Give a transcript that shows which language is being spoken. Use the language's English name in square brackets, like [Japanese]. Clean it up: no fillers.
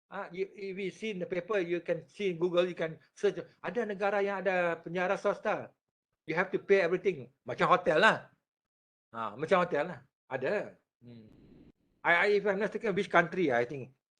[English] If you see in the paper, you can see in Google, you can search. [Malay] Ada negara yang ada penjara swasta. [English] You have to pay everything. [Malay] Macam hotel lah. Macam hotel lah. Ada. [English] If I'm not mistaken, which country, I think.